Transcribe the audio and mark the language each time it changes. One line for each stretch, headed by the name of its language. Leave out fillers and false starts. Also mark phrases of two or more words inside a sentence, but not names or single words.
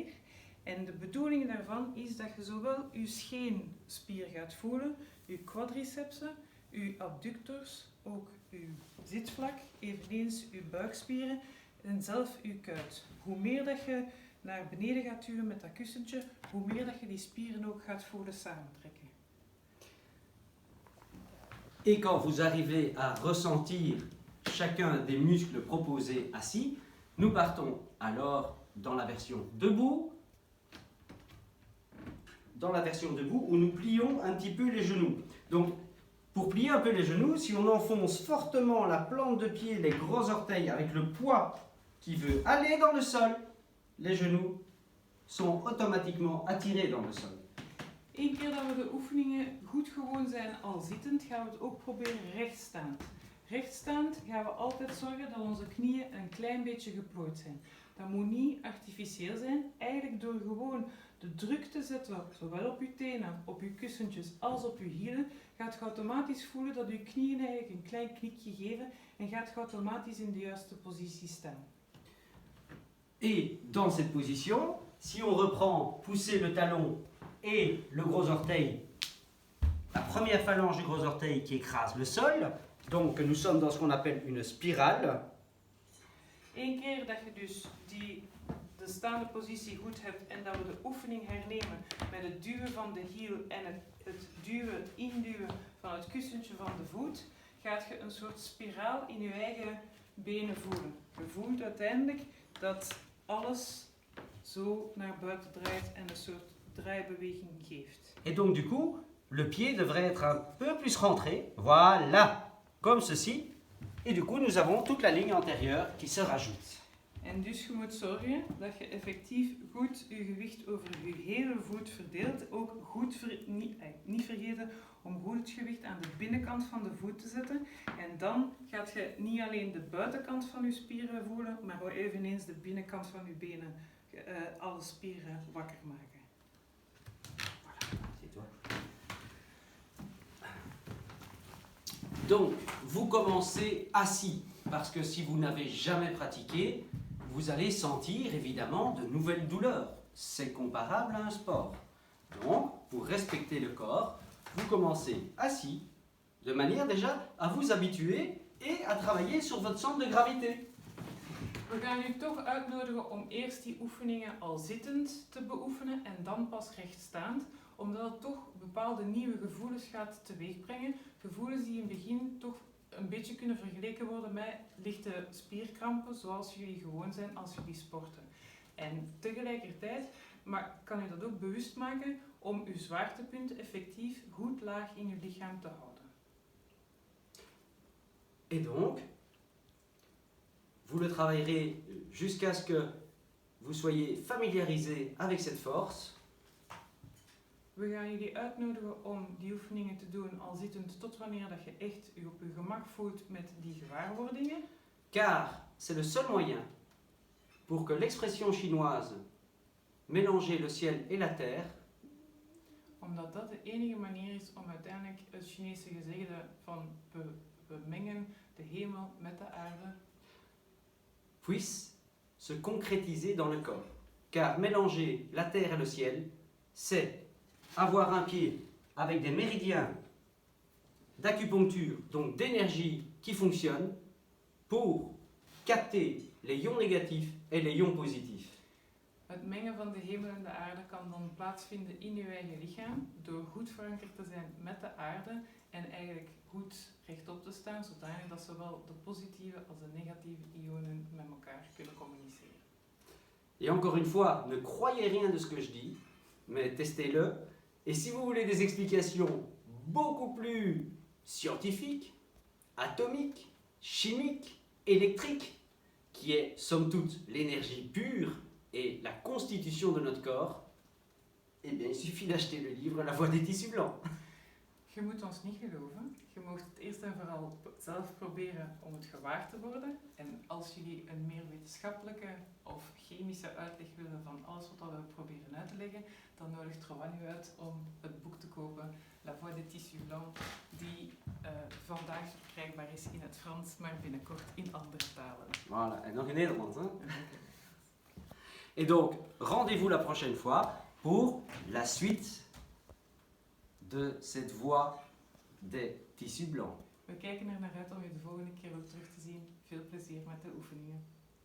Dutch: En de bedoeling daarvan is dat je zowel uw scheenspier gaat voelen, uw quadricepsen, uw abductors, ook uw zitvlak, eveneens uw buikspieren en zelf uw kuit. Hoe meer dat je naar beneden gaat duwen met dat kussentje, hoe meer dat je die spieren ook gaat voelen samentrekken.
French: Et quand vous arrivez à ressentir chacun des muscles proposés assis, nous partons alors dans la version debout. Dans la version debout où nous plions un petit peu les genoux. Donc, pour plier un peu les genoux, si on enfonce fortement la plante de pied, les gros orteils avec le poids qui veut aller dans le sol, les genoux sont automatiquement attirés dans le sol.
Dutch: Eén keer dat we de oefeningen goed gewoon zijn al zittend, gaan we het ook proberen rechtstaand. Rechtstaand gaan we altijd zorgen dat onze knieën een klein beetje geplooid zijn. Dat moet niet artificieel zijn, eigenlijk door gewoon de druk te zetten, zowel op je tenen, op je kussentjes als op je hielen, gaat je automatisch voelen dat je knieën eigenlijk een klein knikje geven en gaat je automatisch in de juiste positie staan.
French: Et dans cette position, si on reprend pousser le talon et le gros orteil, la première phalange du gros orteil qui écrase le sol, donc nous sommes dans ce qu'on appelle une spirale.
Dutch: Eén keer dat je dus de staande positie goed hebt en dat we de oefening hernemen met het duwen van de hiel en het duwen, induwen van het kussentje van de voet, gaat je een soort spiraal in je eigen benen voelen. Je voelt uiteindelijk dat alles zo naar buiten draait en een soort draaibeweging geeft.
French: Et donc du coup, le pied devrait être un peu plus rentré, voilà, comme ceci. Et du coup, nous avons toute la ligne antérieure qui se rajoute.
Dutch: En dus je moet zorgen dat je effectief goed je gewicht over je hele voet verdeelt. Ook goed niet vergeten om goed het gewicht aan de binnenkant van de voet te zetten. En dan gaat je niet alleen de buitenkant van je spieren voelen, maar ook eveneens de binnenkant van je benen, alle spieren wakker maken.
French: Donc, vous commencez assis, parce que si vous n'avez jamais pratiqué, vous allez sentir évidemment de nouvelles douleurs. C'est comparable à un sport. Donc, pour respecter le corps, vous commencez assis, de manière déjà à vous habituer et à travailler sur votre centre de gravité.
Dutch: We gaan u toch uitnodigen om eerst die oefeningen al zittend te beoefenen en dan pas rechtstaand, omdat het toch bepaalde nieuwe gevoelens gaat teweegbrengen. Gevoelens die in het begin toch een beetje kunnen vergeleken worden met lichte spierkrampen, zoals jullie gewoon zijn als jullie sporten. En tegelijkertijd kan u dat ook bewust maken om uw zwaartepunt effectief goed laag in uw lichaam te houden.
French: Et donc, vous le travaillerez jusqu'à ce que vous soyez familiarisé avec cette force.
Dutch: We gaan jullie uitnodigen om die oefeningen te doen al zittend tot wanneer dat je echt je op je gemak voelt met die gewaarwordingen.
French: Car c'est le seul moyen pour que l'expression chinoise mélanger le ciel et la terre
Dutch: Omdat dat de enige manier is om uiteindelijk het Chinese gezegde van we mengen de hemel met de aarde
French: puisse se concrétiser dans le corps. Car mélanger la terre et le ciel, c'est avoir un pied avec des méridiens d'acupuncture, donc d'énergie qui fonctionnent pour capter les ions négatifs et les ions positifs.
Dutch: Het mengen van de hemel en de aarde kan dan plaatsvinden in je eigen lichaam door goed verankerd te zijn met de aarde en eigenlijk goed rechtop te staan, zodanig dat zowel de positieve als de negatieve ionen met elkaar kunnen communiceren.
French: Et encore une fois, ne croyez rien de ce que je dis, mais testez-le. Et si vous voulez des explications beaucoup plus scientifiques, atomiques, chimiques, électriques, qui est somme toute l'énergie pure et la constitution de notre corps, eh bien il suffit d'acheter le livre La Voix des tissus blancs.
Dutch: Je moet ons niet geloven. Je mag het eerst en vooral zelf proberen om het gewaar te worden. En als jullie een meer wetenschappelijke of chemische uitleg willen van alles wat we proberen uit te leggen, dan nodigt Rowan u uit om het boek te kopen, La Voix des Tissus Blancs, die vandaag verkrijgbaar is in het Frans, maar binnenkort in andere talen. Voilà, en nog in Nederland. Hein?
French: Et donc, rendez-vous la prochaine fois pour la suite de cette voie des tissus blancs.
Dutch: We kijken er naar uit om je de volgende keer ook terug te zien. Veel plezier met de oefeningen.